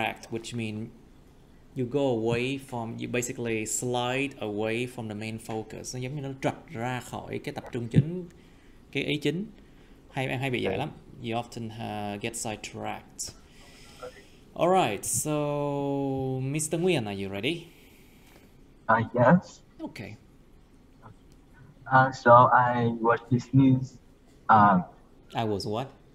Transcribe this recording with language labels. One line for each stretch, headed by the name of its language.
English: Which means you go away from, you basically slide away from the main focus.
Vietnamese: Nó giống như nó trật ra khỏi cái tập trung chính, cái ý chính. Em hay bị vậy lắm.
English: You often get sidetracked. Alright, so Mr. Nguyen, are you ready? Yes. Okay. So I watched this news. I was what?